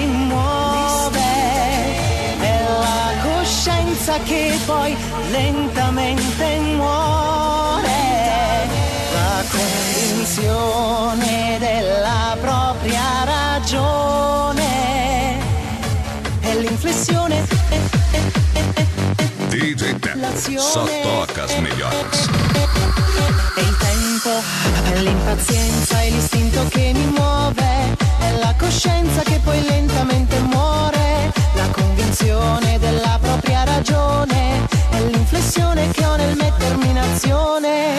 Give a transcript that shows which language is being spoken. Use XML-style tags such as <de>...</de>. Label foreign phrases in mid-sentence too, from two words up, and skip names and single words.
<it>muove, è la coscienza che poi lentamente muore, la convinzione della propria ragione, è l'inflessione.</it> <pt>DJ Teco, só toca as melhores.</pt> <it>È il tempo, è l'impazienza, è l'istinto che mi muove, è la coscienza che poi lentamente muore, la convinzione della propria ragione, è l'inflessione che ho nel mettermi in azione.</it>